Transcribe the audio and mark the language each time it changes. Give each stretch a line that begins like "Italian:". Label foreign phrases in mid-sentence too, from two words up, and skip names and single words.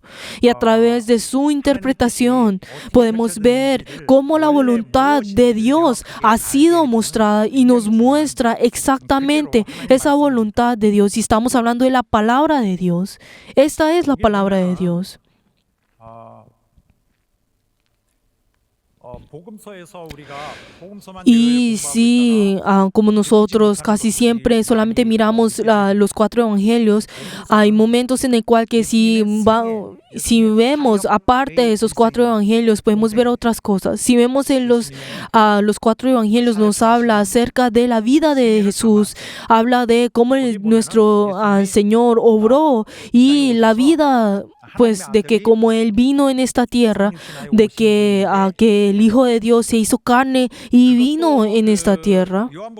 Spanish: Y a través de su interpretación podemos ver cómo la voluntad de Dios ha sido mostrada y nos muestra exactamente esa voluntad de Dios. Y estamos hablando de la palabra de Dios. Esta es la palabra de Dios.
Korean: 복음서에서 우리가 복음서만
Spanish: Y sí, como nosotros casi siempre solamente miramos los 4 evangelios, hay momentos en el cual que si vemos aparte de esos 4 evangelios, podemos ver otras cosas. Si vemos en los 4 evangelios, nos habla acerca de la vida de Jesús, habla de cómo nuestro Señor obró y la vida, pues de que como Él vino en esta tierra, de que el Hijo de Dios se hizo carne y vino en esta tierra.